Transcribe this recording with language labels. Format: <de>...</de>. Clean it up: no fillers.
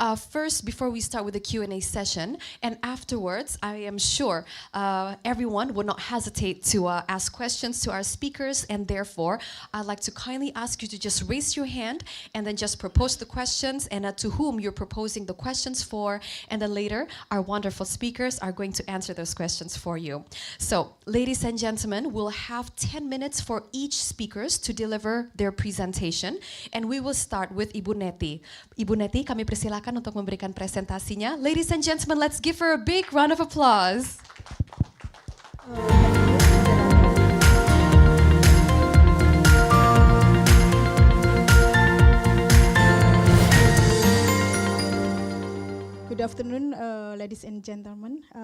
<en>First, before we start with the Q&A session, and afterwards, I am sure everyone will not hesitate to ask questions to our speakers, and therefore, I'd like to kindly ask you to just raise your hand and then just propose the questions and to whom you're proposing the questions for, and then later, our wonderful speakers are going to answer those questions for you. So, ladies and gentlemen, we'll have 10 minutes for each speakers to deliver their presentation, and we will start with Ibu Neti.</en> <id>Ibu Neti, kami persilakan untuk memberikan presentasinya.</id> <en>Ladies and gentlemen, let's give her a big round of applause. Good afternoon, ladies and gentlemen.</en>